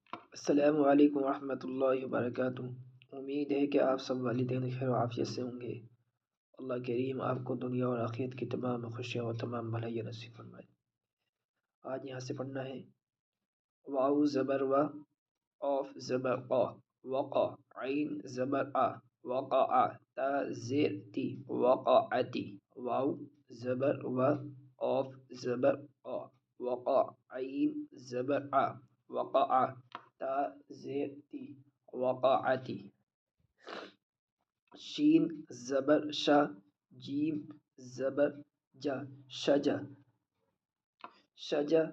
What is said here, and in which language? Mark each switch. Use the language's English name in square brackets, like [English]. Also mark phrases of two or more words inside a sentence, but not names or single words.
[Arabic] السلام علیکم ورحمۃ اللہ وبرکاتہ۔ [Urdu] امید ہے کہ آپ سب والدین خیر و عافیت سے ہوں گے۔ اللہ کریم آپ کو دنیا اور آخرت کی تمام خوشیاں اور تمام بھلائیاں نصیب فرمائے۔ آج یہاں سے پڑھنا ہے واو زبر و، قاف زبر قا، وقع، عین زبر آ، وقع، تا زیر تی، وقعتی، واو زبر و، قاف زبر قا، وقع، عین زبر آ، وقع، تا زیر تی، وقعتی، شین زبر شا، جیم زبر جا، شجا، شجا،